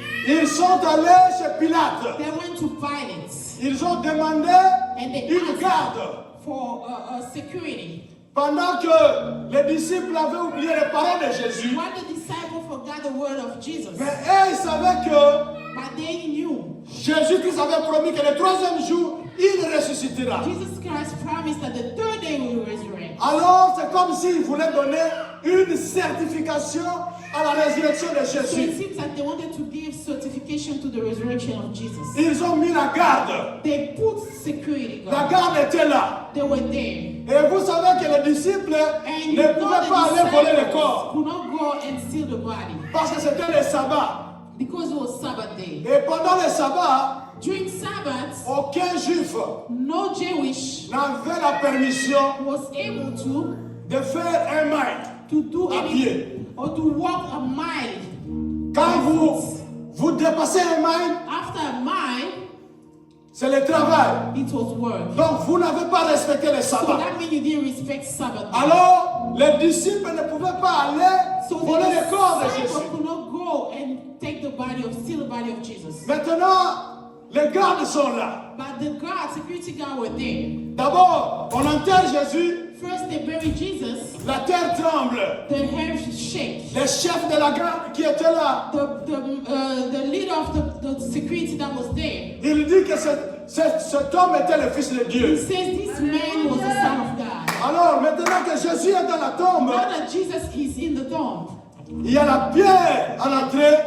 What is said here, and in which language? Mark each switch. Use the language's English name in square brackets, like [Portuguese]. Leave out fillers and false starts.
[French] ils sont allés chez Pilate. [English] they went to Pilate [French] Ils ont demandé [English] and they [French] une [English] asked [French] garde. [English] for security. [French] Pendant que les disciples avaient oublié les paroles de Jésus, [English] While the disciples forgot the word of Jesus, [French] mais eux, ils savaient que [English] but they knew [French] Jésus-Christ avait promis que le troisième jour, il ressuscitera. [English] Jesus Christ promised that the third day we will resurrect. [French] Alors, c'est comme s'il voulait donner une certification à la résurrection de [English] So it [French] Jésus. [English] seems like they wanted to give certification to the resurrection of Jesus. [French] Ils ont mis la garde. [English] They put security [French] La [English] guard. [French] garde était là. [English] They were there. [French] Et vous savez que les disciples [English] And you [French] ne [English] know [French] pouvaient pas [English] the [French] aller voler le [English] disciples [French] corps. [English] could not go and steal the body [French] Parce que c'était le sabbat. [English] because it was Sabbath day. [French] Et pendant le sabbat, [English] During Sabbath, [French] aucun juif [English] no Jewish [French] n'avait la permission [English] was able [French] de faire un mile. [English] to do [French] À [English] anything [French] pied. [English] or to walk a mile. [French] Quand vous dépassez un mile, [English] After a mile, [French] c'est le travail. [English] it was work. [French] Donc vous n'avez pas respecté le [English] So [French] sabbat. [English] that means you didn't respect Sabbath. [French] Alors, les disciples ne pouvaient pas aller [English] So [French] voler le corps de [English] the disciples [French] Jésus. [English] could not go and take the body of, steal the body of Jesus. [French] Maintenant, les gardes sont là. [English] But the guard, security guard were there. [French] D'abord, on enterre Jésus, [English] First they buried Jesus, [French] la terre tremble. [English] the hair shake. [French] Les chefs de la garde qui étaient là, [English] The leader of the security that was there, [French] il dit que cet homme était le Fils de [English] he [French] Dieu. [English] says this man was the Son of God. [French] Alors, maintenant que Jésus est dans la tombe, [English] Now that Jesus is in the tomb, [French] il y a la pierre à l'entrée